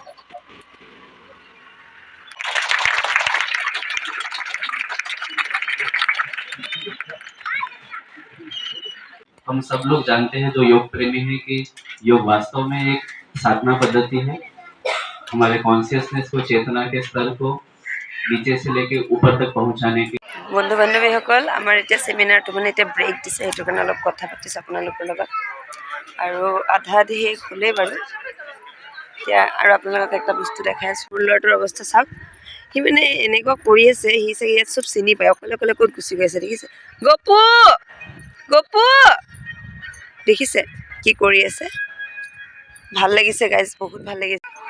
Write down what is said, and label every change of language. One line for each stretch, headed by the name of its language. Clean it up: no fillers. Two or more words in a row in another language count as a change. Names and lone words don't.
Hindi: हम सब लोग जानते हैं जो योग प्रेमी हैं कि योग वास्तव में एक साधना पद्धति है हमारे कॉन्शियसनेस को चेतना के स्तर को नीचे से लेके ऊपर तक पहुंचाने के
Assamese: বন্ধু বান্ধৱীসকল আমাৰ এতিয়া ছেমিনাৰটো মানে এতিয়া ব্ৰেক দিছে সেইটো কাৰণে অলপ কথা পাতিছোঁ আপোনালোকৰ লগত আৰু আধা আধি শেষ হ'লেই বাৰু এতিয়া আৰু আপোনালোকক এটা বস্তু দেখাই আছোঁ মোৰ ল'ৰাটোৰ অৱস্থা চাওক সি মানে এনেকুৱা কৰি আছে সি চাগে ইয়াত চব চিনি পায় অকলে অকলে ক'ত গুচি গৈ আছে দেখিছে গপু গপু দেখিছে কি কৰি আছে ভাল লাগিছে গাইজ বহুত ভাল লাগিছে